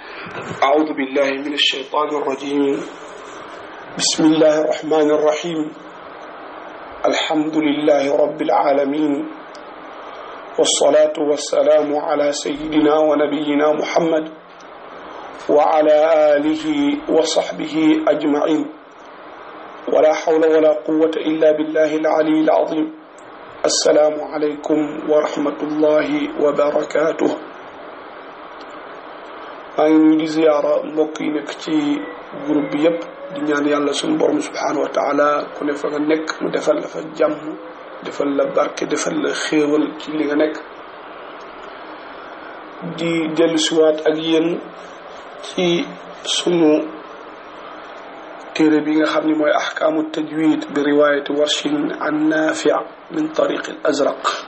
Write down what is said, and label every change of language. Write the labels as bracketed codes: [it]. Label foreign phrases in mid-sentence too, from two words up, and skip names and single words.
[ar] أعوذ بالله من الشيطان الرجيم بسم الله الرحمن الرحيم الحمد لله رب العالمين والصلاة والسلام على سيدنا ونبينا محمد وعلى آله وصحبه أجمعين ولا حول ولا قوة إلا بالله العلي العظيم السلام عليكم ورحمة الله وبركاته. [wo] maa ngi nuyu di ziyaara mbokk yi nekk ci groupe bi yëpp di ñaan yàlla suñu borom [ar] سبحانه وتعالى [wo] ku ne fa nga nekk mu defal la fa jàmm defal la barke defal la xéewal ci li nga nekk di dellusiwaat ak yéen ci sunu téere bi nga xam ne mooy ahkaamu tajwid bi [ar] رواية ورش عن نافع من طريق الأزرق.